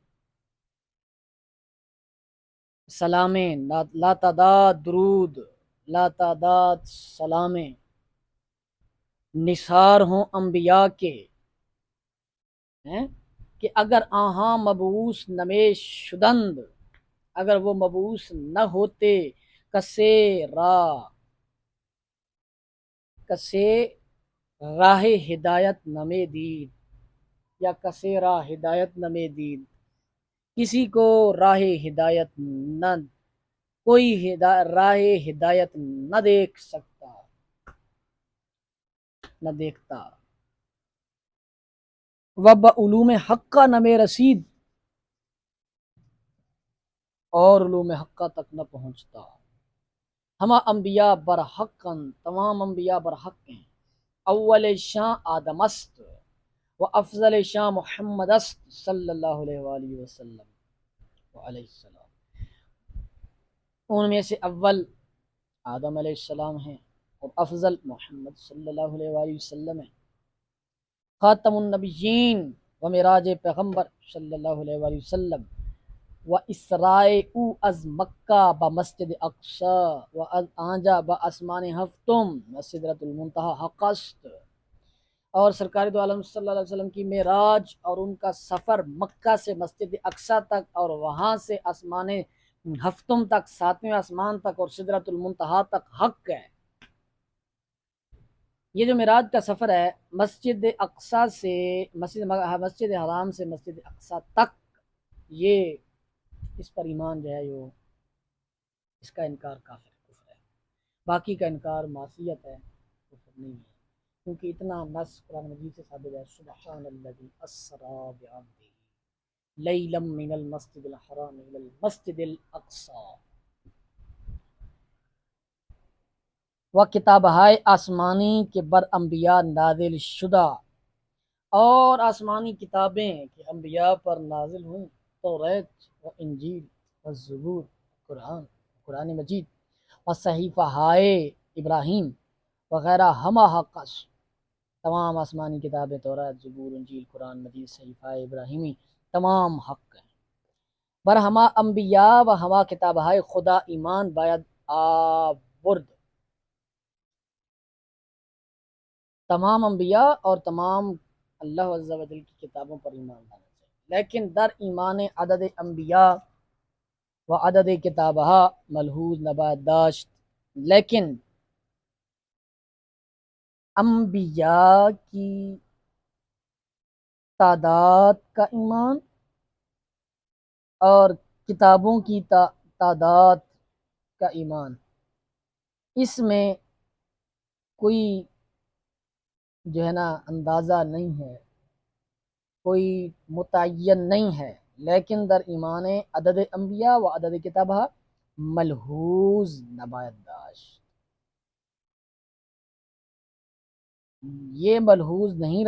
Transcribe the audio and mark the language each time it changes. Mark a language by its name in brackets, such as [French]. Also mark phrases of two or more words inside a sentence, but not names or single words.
[Urdu] سلامیں لا تعداد درود، لا تعداد سلامیں نثار ہوں انبیاء کے، ہیں کہ [Persian] اگر آہاں مبعوث نمیش شدند، [Urdu] اگر وہ مبعوث نہ ہوتے، [Persian] کسے راہ ہدایت نمے دید، یا کسے راہ ہدایت نمے دید، [Urdu] کسی کو راہ ہدایت نہ، کوئی راہ ہدایت نہ دیکھ سکتا، نہ دیکھتا، [Persian] وب علوم حقہ نمے رسید، [Urdu] اور علوم حقہ تک نہ پہنچتا، [Persian] ہما انبیاء برحقاً، [Urdu] تمام انبیاء برحق ہیں، [Persian] اول شاں آدم است و افضل شاں محمد است [Arabic] صلی اللہ علیہ وآلہ وسلم علیہ السلام، [Urdu] ان میں سے اول آدم علیہ السلام ہیں، اور افضل محمد [Arabic] صلی اللہ علیہ وآلہ وسلم [Urdu] ہے، [Persian] خاتم النبیین و معراج پیغمبر [Arabic] صلی اللہ علیہ وآلہ وسلم، [Persian] و اسرائے او از مکہ با مسجد اقصی و از آنجا با اسمان ہفتم و سدرۃ المنتہا حق است، [Urdu] اور سرکار دو عالم [Arabic] صلی اللہ علیہ وسلم [Urdu] کی معراج اور ان کا سفر مکہ سے مسجد اقصی تک اور وہاں سے آسمان ہفتم تک، ساتویں آسمان تک اور سدرۃ المنتہا تک حق ہے۔ یہ جو معراج کا سفر ہے مسجد اقصی سے مسجد حرام سے مسجد اقصی تک، یہ اس پر ایمان جو ہے وہ اس کا انکار کفر ہے، باقی کا انکار معصیت ہے، کفر نہیں ہے، کیونکہ اتنا نص قرآن مجید سے ثابت ہے، [Arabic] سبحان الذی اسری بعبدہ لیلا من المسجد الحرام الی المسجد الاقصی، [Persian] و کتابہائے آسمانی کے بر انبیاء نازل شدہ، [Urdu] اور آسمانی کتابیں کہ انبیاء پر نازل ہوئیں، [Persian] توریت و انجیل و زبور، قرآن مجید و صحیفہ ہائے ابراہیم وغیرہ ہمہ حقص، [Urdu] تمام آسمانی کتابیں توریت، زبور، انجیل، قرآن مجید، صحیفہ ابراہیمی تمام حق ہیں، [Persian] بر ہما انبیاء و ہما کتابہائے خدا ایمان باید آورد، [Urdu] تمام انبیاء اور تمام اللہ عز و جل کی کتابوں پر ایمان لانا چاہیے، لیکن [Persian] در ایمان عدد انبیاء و عدد کتابہ ملحوظ نباید داشت، [Urdu] لیکن انبیاء کی تعداد کا ایمان اور کتابوں کی تعداد کا ایمان، اس میں کوئی جو ہے نا اندازہ نہیں ہے، کوئی متعین نہیں ہے، لیکن [Persian] در ایمان عدد انبیاء و عدد کتابہ ملحوظ نباید داشت، [Urdu] یہ ملحوظ نہیں